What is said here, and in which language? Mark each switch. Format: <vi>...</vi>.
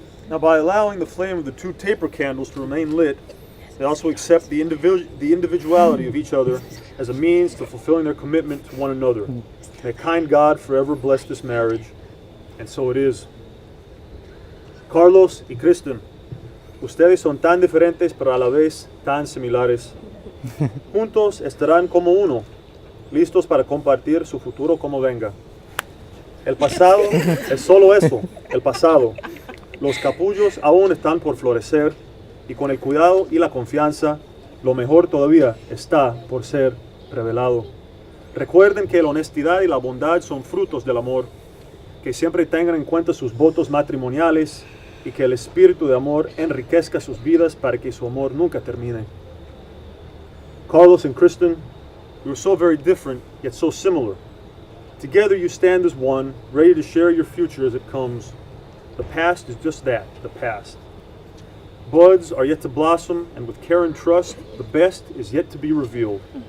<en>Now, by allowing the flame of the two taper candles to remain lit, they also accept the individuality of each other as a means to fulfilling their commitment to one another. May a kind God forever bless this marriage, and so it is.</en> <es>Carlos y Kristen, ustedes son tan diferentes pero a la vez tan similares. Juntos estarán como uno, listos para compartir su futuro como venga. El pasado es solo eso, el pasado. Los capullos aún están por florecer y con el cuidado y la confianza, lo mejor todavía está por ser revelado. Recuerden que la honestidad y la bondad son frutos del amor, que siempre tengan en cuenta sus votos matrimoniales y que el espíritu de amor enriquezca sus vidas para que su amor nunca termine.</es> <en>Carlos and Kristen, you are so very different yet so similar. Together you stand as one, ready to share your future as it comes. The past is just that, the past. Buds are yet to blossom, and with care and trust, the best is yet to be revealed.</en>